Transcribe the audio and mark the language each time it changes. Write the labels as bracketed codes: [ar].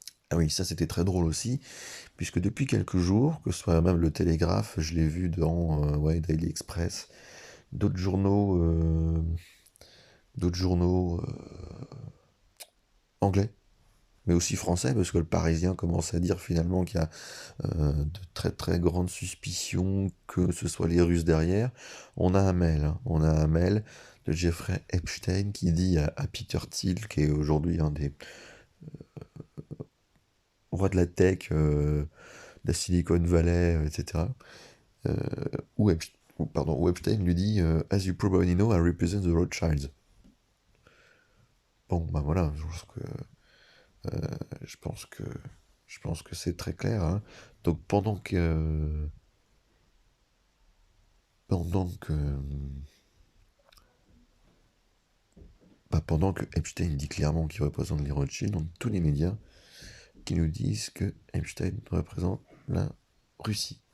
[fr] Ah oui, ça c'était très drôle aussi, puisque depuis quelques jours, que ce soit même le Télégraphe, je l'ai vu dans Daily Express, d'autres journaux, anglais, mais aussi français, parce que le Parisien commence à dire finalement qu'il y a de très très grandes suspicions que ce soit les Russes derrière. On a un mail, hein, on a un mail de Jeffrey Epstein qui dit à Peter Thiel, qui est aujourd'hui un des rois de la tech, de la Silicon Valley, etc. Où Epstein lui dit [en] As you probably know, I represent the Rothschilds. [fr] Bon, ben voilà, je pense que je pense que c'est très clair. Hein. Donc pendant que pendant que Epstein dit clairement qu'il représente les Rothschild, on a tous les médias qui nous disent que Epstein représente la Russie.